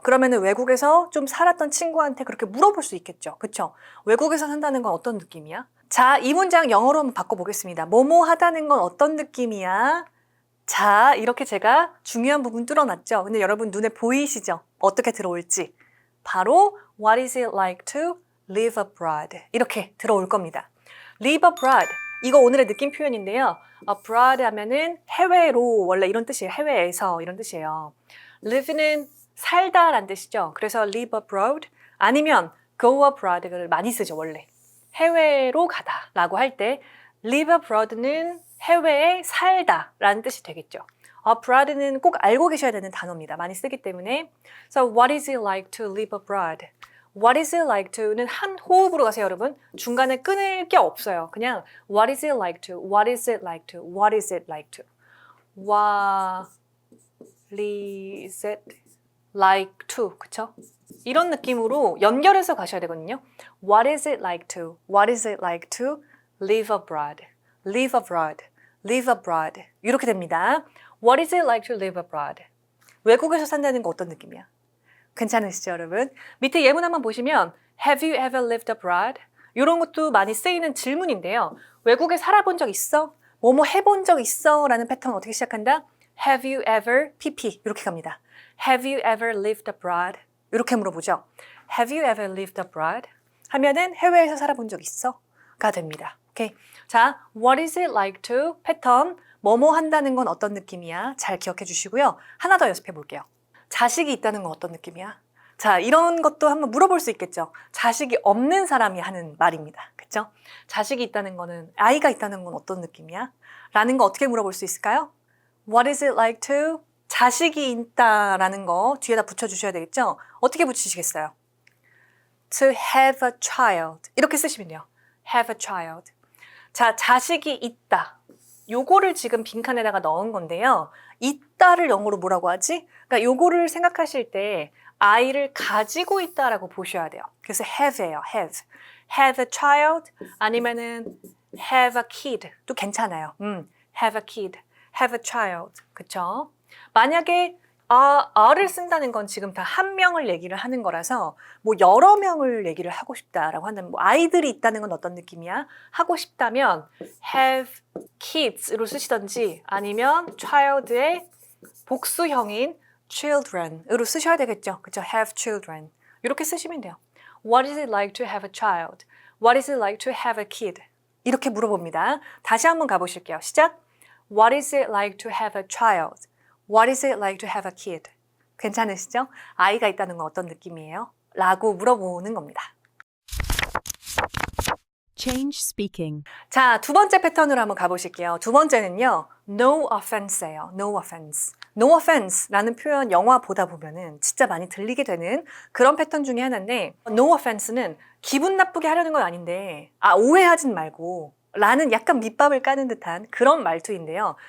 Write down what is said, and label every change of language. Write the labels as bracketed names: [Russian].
[Korean] 그러면은 외국에서 좀 살았던 친구한테 그렇게 물어볼 수 있겠죠. 그쵸? 외국에서 산다는 건 어떤 느낌이야? 자, 이 문장 영어로 한번 바꿔보겠습니다. 뭐뭐 하다는 건 어떤 느낌이야? 자, 이렇게 제가 중요한 부분 뚫어놨죠. 근데 여러분 눈에 보이시죠? 어떻게 들어올지. 바로 [English] What is it like to live abroad? [Korean] 이렇게 들어올 겁니다. live abroad. 이거 오늘의 느낌 표현인데요. abroad 하면은 해외로 원래 이런 뜻이에요. 해외에서 이런 뜻이에요. live는 살다라는 뜻이죠. 그래서 live abroad 아니면 go abroad를 많이 쓰죠. 원래 해외로 가다라고 할 때 live abroad는 해외에 살다라는 뜻이 되겠죠. abroad는 꼭 알고 계셔야 되는 단어입니다. 많이 쓰기 때문에. [English] So what is it like to live abroad? What is it like to [Korean] 는 한 호흡으로 가세요, 여러분. 중간에 끊을 게 없어요. 그냥 [English] What is it like to? What is it like to? What is it like to? What is it like to? [Korean] 그쵸? 이런 느낌으로 연결해서 가셔야 되거든요. [English] What is it like to? What is it like to live abroad? Live abroad. Live abroad. [Korean] 이렇게 됩니다. [English] What is it like to live abroad? [Korean] 외국에서 산다는 거 어떤 느낌이야? 괜찮으시죠, 여러분? 밑에 예문 한번 보시면 [English] Have you ever lived abroad? [Korean] 이런 것도 많이 쓰이는 질문인데요. 외국에 살아본 적 있어? 뭐뭐 해본 적 있어? 라는 패턴 어떻게 시작한다? [English] Have you ever pp [Korean] 이렇게 갑니다. [English] Have you ever lived abroad? [Korean] 이렇게 물어보죠. [English] Have you ever lived abroad? [Korean] 하면은 해외에서 살아본 적 있어? 가 됩니다. 오케이. 자, [English] What is it like to? [Korean] 패턴 뭐뭐 한다는 건 어떤 느낌이야? 잘 기억해 주시고요. 하나 더 연습해 볼게요. 자식이 있다는 건 어떤 느낌이야? 자, 이런 것도 한번 물어볼 수 있겠죠. 자식이 없는 사람이 하는 말입니다. 그쵸? 자식이 있다는 거는, 아이가 있다는 건 어떤 느낌이야? 라는 거 어떻게 물어볼 수 있을까요? [English] What is it like to? [Korean] 자식이 있다라는 거 뒤에다 붙여주셔야 되겠죠? 어떻게 붙이시겠어요? [English] To have a child. [Korean] 이렇게 쓰시면 돼요. [English] Have a child. [Korean] 자, 자식이 있다. 요거를 지금 빈칸에다가 넣은 건데요. 있다를 영어로 뭐라고 하지? 그러니까 요거를 생각하실 때 아이를 가지고 있다라고 보셔야 돼요. 그래서 have예요. have. have a child 아니면은 have a kid도 괜찮아요. [English] have a kid, have a child. [Korean] 그쵸? 만약에 a를 쓴다는 건 지금 다 한 명을 얘기를 하는 거라서 뭐 여러 명을 얘기를 하고 싶다라고 한다면 뭐 아이들이 있다는 건 어떤 느낌이야? 하고 싶다면 have kids로 쓰시던지 아니면 child의 복수형인 children으로 쓰셔야 되겠죠. 그쵸? [English] have children. [Korean] 이렇게 쓰시면 돼요. [English] What is it like to have a child? What is it like to have a kid? [Korean] 이렇게 물어봅니다. 다시 한번 가보실게요. 시작. [English] What is it like to have a child? What is it like to have a kid? [Korean] 괜찮으시죠? 아이가 있다는 건 어떤 느낌이에요? 라고 물어보는 겁니다. [English] Change speaking. [Korean] 자, 두 번째 패턴으로 한번 가보실게요. 두 번째는요, no offense예요. no offense. no offense라는 표현 영화 보다 보면은 진짜 많이 들리게 되는 그런 패턴 중에 하나인데, no offense는 기분 나쁘게 하려는 건 아닌데, 오해하진 말고, 라는 약간 밑밥을 까는 듯한 그런 말투인데요.